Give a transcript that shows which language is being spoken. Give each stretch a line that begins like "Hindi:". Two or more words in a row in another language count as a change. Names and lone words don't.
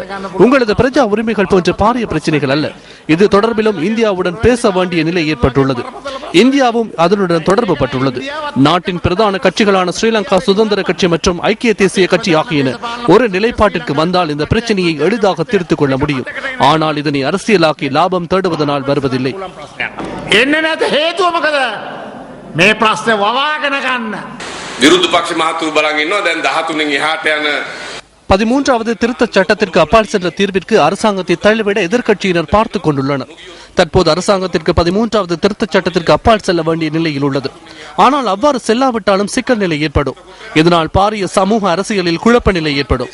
Tamil: உங்களது பிரஜா உரிமைகள் போன்ற பாரிய பிரச்சனைகள் அல்ல. இது தொடர்பிலும் இந்தியாவுடன் பேச வேண்டிய நிலை ஏற்பட்டுள்ளது. இந்தியாவும் அதனுடன் தொடர்பு பட்டுள்ளது. நாட்டின் பிரதான கட்சிகளான ஸ்ரீலங்கா சுதந்திர கட்சி மற்றும் ஐக்கிய தேசிய கட்சி ஆகியன ஒரு நிலைப்பாட்டிற்கு வந்தால் இந்த பிரச்சனையை எளிதாக தீர்த்துக் கொள்ள முடியும். ஆனால் இதனை அரசியலாக்கி லாபம் தேடுவதனால் வருவதில்லை.
Sinhala: විරුද්ධ පක්ෂ මහතුරු බලන් ඉන්නවා. දැන් 13න් එහාට යන
Tamil: 13வது திருத்தச் சட்டத்திற்கு அப்பால் சென்ற தீர்விற்கு அரசாங்கத்தை தள்ளிவிட எதிர்க்கட்சியினர் பார்த்துக் கொண்டுள்ளனர். தற்போது அரசாங்கத்திற்கு 13வது திருத்தச் சட்டத்திற்கு அப்பால் செல்ல வேண்டிய நிலையில் உள்ளது. ஆனால் அவ்வாறு செல்லாவிட்டாலும் சிக்கல் நிலை ஏற்படும். இதனால் பாரிய சமூக அரசியலில் குழப்ப நிலை ஏற்படும்.